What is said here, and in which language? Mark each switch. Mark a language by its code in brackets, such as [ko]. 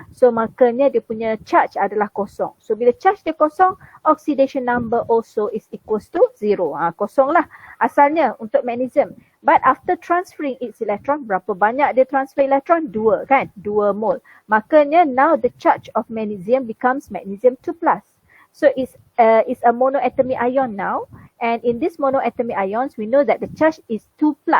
[ms] So makanya dia punya charge adalah kosong. [en] So [ms] bila charge dia kosong, [en] oxidation number also is equals to 0. [ms] Kosong lah asalnya untuk magnesium. [en] But after transferring its electron, [ms] berapa banyak dia transfer electron? 2, kan? [en] 2 mole. [ms] Makanya [en] now the charge of magnesium becomes magnesium 2+. So it's a monoatomic ion now, and in this monoatomic ions, we know that the charge is 2+.